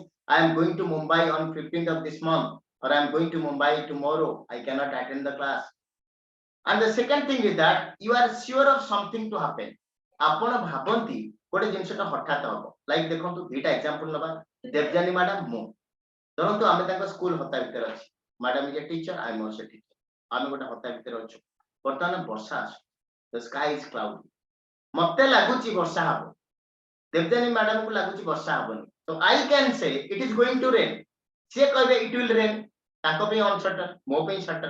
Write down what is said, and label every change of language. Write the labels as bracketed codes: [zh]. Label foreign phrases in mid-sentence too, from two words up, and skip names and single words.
[en] I am going to Mumbai on 15th of this month, or I am going to Mumbai tomorrow. I cannot attend the class. And the second thing is that you are sure of something to happen. [or] ଆପଣ ଭାବନ୍ତି ଗୋଟେ ଜିନିଷଟା ହଠାତ୍ ହବ, ଲାଇକ୍ ଦେଖନ୍ତୁ ଦୁଇଟା ଏକ୍ସାମ୍ପଲ ନବା, ଦେବଯାନୀ ମ୍ୟାଡାମ ମୁଁ ଧରନ୍ତୁ ଆମେ ତାଙ୍କ ସ୍କୁଲ ହତା ଭିତରେ ଅଛି, [en] madam is a teacher, I am also teacher, [or] ଆମେ ଗୋଟେ ହତା ଭିତରେ ଅଛୁ, ବର୍ତ୍ତମାନ ବର୍ଷା ଆସୁ, [en] the sky is cloudy, [or] ମତେ ଲାଗୁଛି ବର୍ଷା ହବ, ଦେବଯାନୀ ମ୍ୟାଡାମ କୁ ଲାଗୁଛି ବର୍ଷା ହବନି, ତ [en] I can say it is going to rain, [or] ସିଏ କହିବେ [en] it will rain, [or] ତାଙ୍କ ପାଇଁ ଅନସର୍ଟନ, ମୋ ପାଇଁ ସର୍ଟନ।